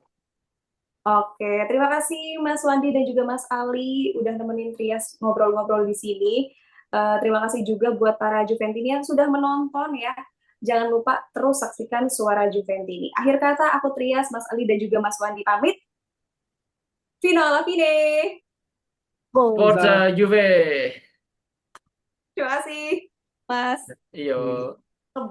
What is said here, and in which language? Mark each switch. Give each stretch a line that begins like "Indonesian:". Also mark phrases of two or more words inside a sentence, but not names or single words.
Indonesian: Oke, terima kasih Mas Wandi dan juga Mas Ali udah nemenin Trias ngobrol-ngobrol di sini. Terima kasih juga buat para Juventini yang sudah menonton ya. Jangan lupa terus saksikan Suara Juventini. Akhir kata aku Trias, Mas Ali dan juga Mas Wandi pamit.
Italian: Fino alla fine. Forza. Forza Juve.
Indonesian: Terima kasih Mas. Iyo.